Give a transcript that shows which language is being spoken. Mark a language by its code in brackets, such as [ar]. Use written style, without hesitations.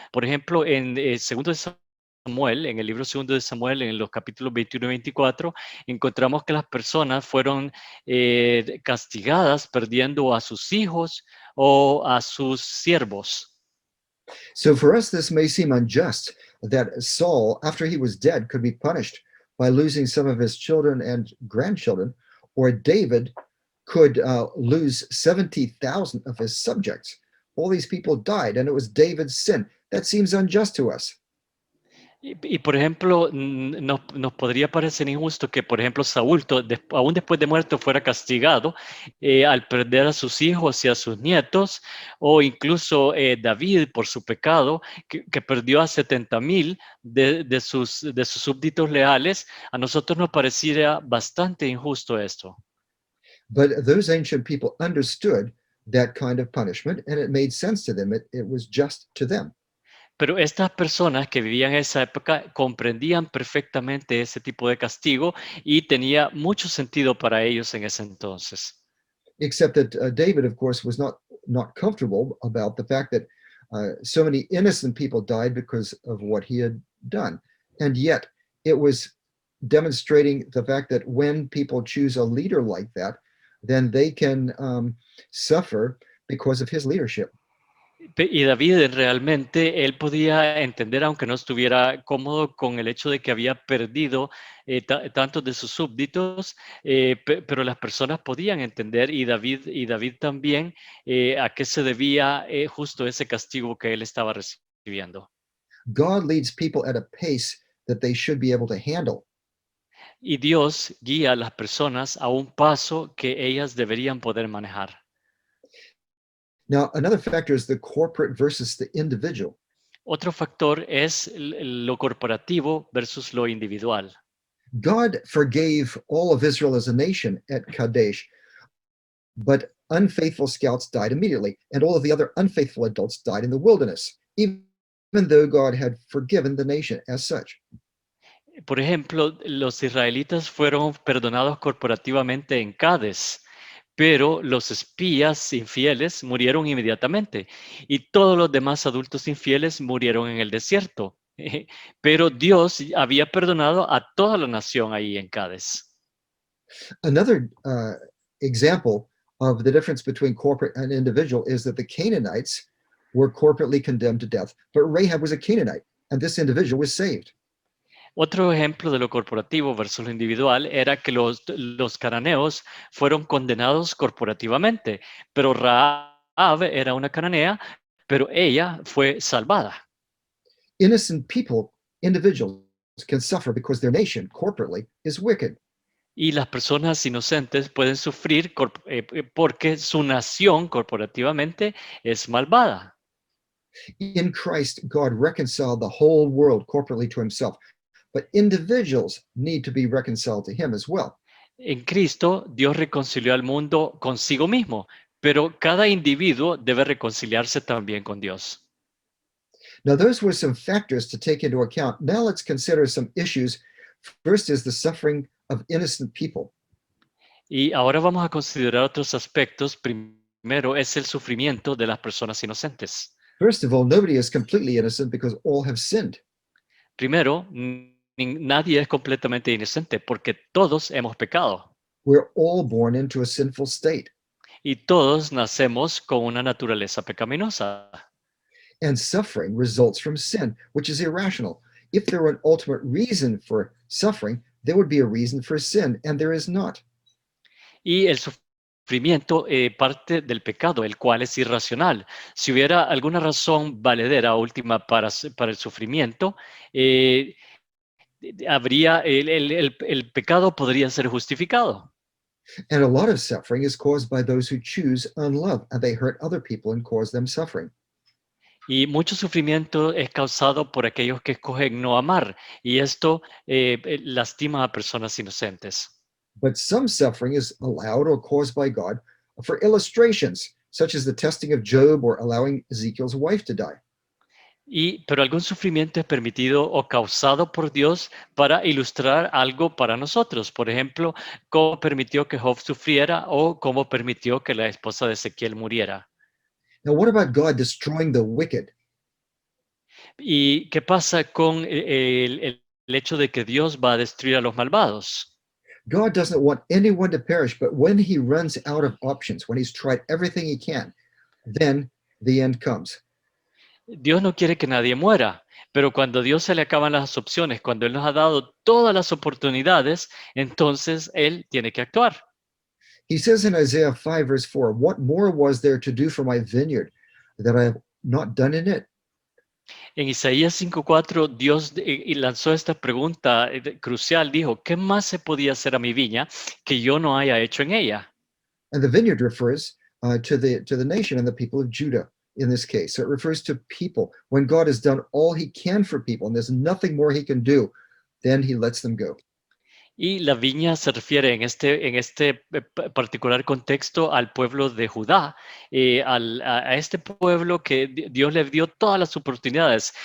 [es] Por ejemplo, en segundo de Samuel, en el libro segundo de Samuel, en los capítulos 21 y 24, encontramos que las personas fueron castigadas perdiendo a sus hijos o a sus siervos. [en] So for us, this may seem unjust that Saul, after he was dead, could be punished by losing some of his children and grandchildren, or David could lose 70,000 of his subjects. All these people died, and it was David's sin. That seems unjust to us. [es] Y por ejemplo, nos podría parecer injusto que, por ejemplo, Saúl, aún después de muerto, fuera castigado al perder a sus hijos y a sus nietos, o incluso David por su pecado, que perdió a 70,000 de sus súbditos leales. A nosotros nos pareciera bastante injusto esto. [en] But those ancient people understood that kind of punishment, and it made sense to them. It was just to them. [es] Pero estas personas que vivían en esa época comprendían perfectamente ese tipo de castigo y tenía mucho sentido para ellos en ese entonces. [en] Except that David, of course, was not comfortable about the fact that so many innocent people died because of what he had done. And yet it was demonstrating the fact that when people choose a leader like that, then they can suffer because of his leadership. [es] Y David realmente, él podía entender, aunque no estuviera cómodo con el hecho de que había perdido tantos de sus súbditos, pero las personas podían entender, y David también, a qué se debía justo ese castigo que él estaba recibiendo. [en] God leads people at a pace that they should be able to handle. [es] Y Dios guía a las personas a un paso que ellas deberían poder manejar. [en] Now, another factor is the corporate versus the individual. [es] Otro factor es lo corporativo versus lo individual. [en] God forgave all of Israel as a nation at Kadesh, but unfaithful scouts died immediately, and all of the other unfaithful adults died in the wilderness, even though God had forgiven the nation as such. [es] Por ejemplo, los israelitas fueron perdonados corporativamente en Cádiz, pero los espías infieles murieron inmediatamente y todos los demás adultos infieles murieron en el desierto. Pero Dios había perdonado a toda la nación ahí en Cádiz. [en] Another example of the difference between corporate and individual is that the Canaanites were corporately condemned to death, but Rahab was a Canaanite, and this individual was saved. [es] Otro ejemplo de lo corporativo versus lo individual era que los cananeos fueron condenados corporativamente, pero Rahab era una cananea, pero ella fue salvada. [en] Innocent people, individuals, can suffer because their nation, corporately, is wicked. [es] Y las personas inocentes pueden sufrir porque su nación corporativamente es malvada. [en] In Christ, God reconciled the whole world corporately to himself, but individuals need to be reconciled to him as well. [es] En Cristo, Dios reconcilió al mundo consigo mismo, pero cada individuo debe reconciliarse también con Dios. [en] Now, those were some factors to take into account. Now, let's consider some issues. First is the suffering of innocent people. [es] Y ahora vamos a considerar otros aspectos. Primero es el sufrimiento de las personas inocentes. [en] First of all, nobody is completely innocent because all have sinned. [es] Primero, nadie es completamente inocente porque todos hemos pecado [en] We're all born into a sinful state. [es] y todos nacemos con una naturaleza pecaminosa. [en] And suffering results from sin, which is irrational. If there were an ultimate reason for suffering, there would be a reason for sin, and there is not. [es] Y el sufrimiento parte del pecado, el cual es irracional. Si hubiera alguna razón valedera última para el sufrimiento, habría el pecado podría ser justificado. [en] And a lot of suffering is caused by those who choose unlove, and they hurt other people and cause them suffering. [es] Y mucho sufrimiento es causado por aquellos que escogen no amar, y esto lastima a personas inocentes. [en] But some suffering is allowed or caused by God for illustrations, such as the testing of Job or allowing Ezekiel's wife to die. [es] Pero algún sufrimiento es permitido o causado por Dios para ilustrar algo para nosotros. Por ejemplo, cómo permitió que Job sufriera o cómo permitió que la esposa de Ezequiel muriera. [en] Now, what about God destroying the wicked? [es] ¿Y qué pasa con el hecho de que Dios va a destruir a los malvados? [en] God doesn't want anyone to perish, but when he runs out of options, when he's tried everything he can, then the end comes. [es] Dios no quiere que nadie muera, pero cuando Dios se le acaban las opciones, cuando Él nos ha dado todas las oportunidades, entonces Él tiene que actuar. [en] He says in Isaiah 5, verse 4, "What more was there to do for my vineyard that I have not done in it?" [es] En Isaías 5:4, Dios lanzó esta pregunta crucial, dijo, ¿qué más se podía hacer a mi viña que yo no haya hecho en ella? [en] And the vineyard refers to the nation and the people of Judah in this case. So it refers to people. When God has done all he can for people and there's nothing more he can do, then he lets them go. [es] Y la viña se refiere en este particular contexto al pueblo de Judá, a este pueblo que Dios le dio todas las oportunidades.